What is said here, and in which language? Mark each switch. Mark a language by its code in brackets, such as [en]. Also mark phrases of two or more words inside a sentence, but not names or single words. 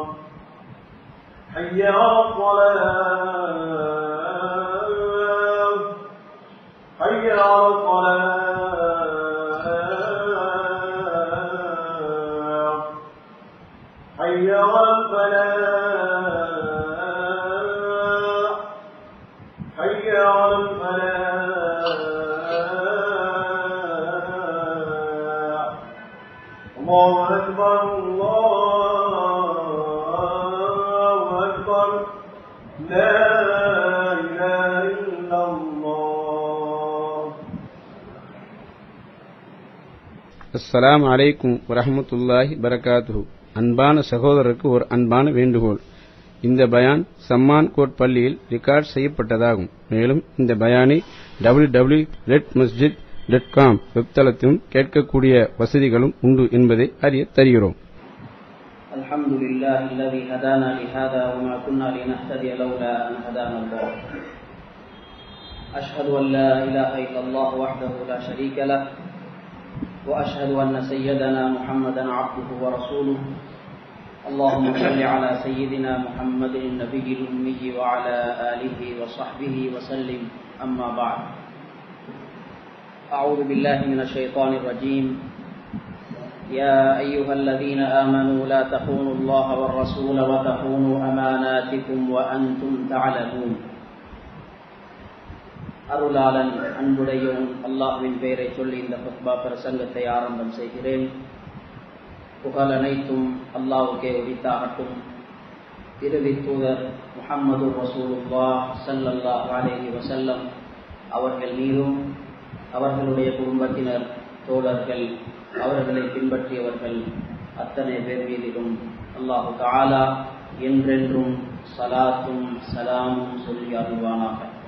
[ar] حي على الصلاة حي على الصلاة حي على الفلاح حي على الفلاح. الله أكبر الله أكبر لا إله إلا الله. السلام عليكم ورحمة الله بركاته. [ta] அன்பான சகோதரருக்கு ஒரு அன்பான வேண்டுகோள். இந்த பயான் சம்மான் கோட் பள்ளியில் ரெக்கார்ட் செய்யப்பட்டதாகும். மேலும் இந்த பயானை www.redmasjid.com வெப்தளத்திலும் கேட்கக்கூடிய வசதிகளும் உண்டு என்பதை அறிய தருகிறோம். [ar] الحمد لله الذي هدانا لهذا وما كنا لنهتدي لولا أن هدانا الله. أشهد أن لا إله إلا الله وحده لا شريك له وأشهد أن سيدنا محمدا عبده ورسوله. اللهم صل على سيدنا محمد النبي الأمي وعلى آله وصحبه وسلم. أما بعد. أعوذ بالله من الشيطان الرجيم. يا أيها الذين آمنوا لا تخونوا الله والرسول وتخونوا أماناتكم وأنتم تعلمون. [ta] அருளாளன் அன்புடையோன் அல்லாஹ்வின் பெயரை சொல்லி இந்த ஃபத்வா பிரசங்கத்தை ஆரம்பம் செய்கிறேன். புகழ் அனைத்தும் அல்லாஹ்வுக்கே உரித்தாகட்டும். இறுதி தூதர் முஹம்மது ரசூலுல்லாஹ் [ar] صلى الله عليه وسلم [ta] அவர்கள் மீதும் அவர்களுடைய குடும்பத்தினர், தோழர்கள், அவர்களை பின்பற்றியவர்கள் அத்தனை பேர் மீதிலும் [ar] الله تعالى [ta] என்றென்றும் ஸலாத்தும் ஸலாமும் சொல்லி அருள்வானாக.